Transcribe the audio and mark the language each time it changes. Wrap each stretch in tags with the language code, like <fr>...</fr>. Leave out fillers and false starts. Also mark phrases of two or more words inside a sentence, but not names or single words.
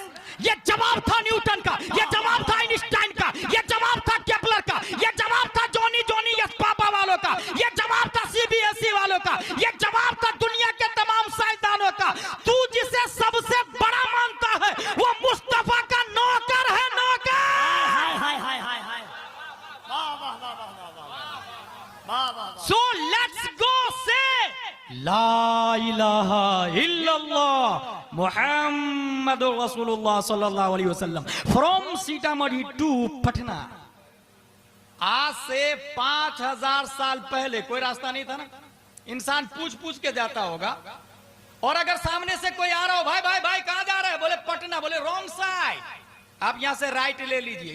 <hi>ये जवाब था न्यूटन का, ये जवाब था आइंस्टाइन का, ये जवाब था केपलर का, ये जवाब था जॉनी यस पापा वालों का, ये जवाब था सीबीएसई वालों का, ये जवाब था दुनिया के तमाम साइंसदानों का। तू जिसे सबसे बड़ा मानता है वो मुस्तफा का नौकर है, नौकर।</hi> <en>So let's go say</en> <ar>لا إله إلا الله محمد رسول الله صلى الله عليه وسلم</ar> <en>from Sitamarhi to Patna।</en> <hi>आज से 5,000 साल पहले कोई रास्ता नहीं था ना, इंसान पूछ पूछ के जाता होगा। और अगर सामने से कोई आ रहा हो, भाई भाई भाई कहां जा रहा है, बोले पटना, बोले</hi> <en>wrong side,</en> <hi>आप यहां से राइट ले लीजिए।</hi>